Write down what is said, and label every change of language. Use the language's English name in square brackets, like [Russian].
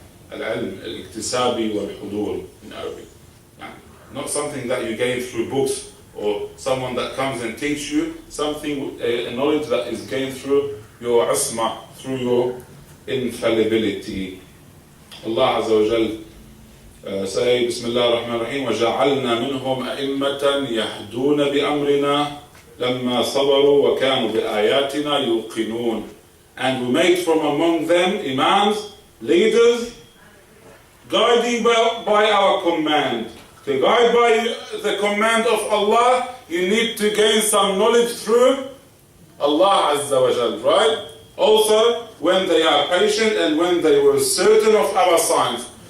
[English] Al-ilm, al-iktisabi wal-hudur in Arabic. Not something that you gain through books or someone that comes and teach you, something, a knowledge that is gained through your asma, through your infallibility. Allah Azza wa Jal say, Bismillah ar-Rahman ar-Rahim, [Arabic] وَجَعَلْنَا مِنْهُمْ أَئِمَّةً يَهْدُونَ بِأَمْرِنَا لَمَّا صَبَرُوا وَكَانُوا بِآيَاتِنَا يُوقِنُونَ. [English] And we made from among them imams, leaders, guiding by our command. To guide by the command of Allah, you need to gain some knowledge through Allah Azza wa Jal, right? Also, when they are patient and when they were certain of our signs.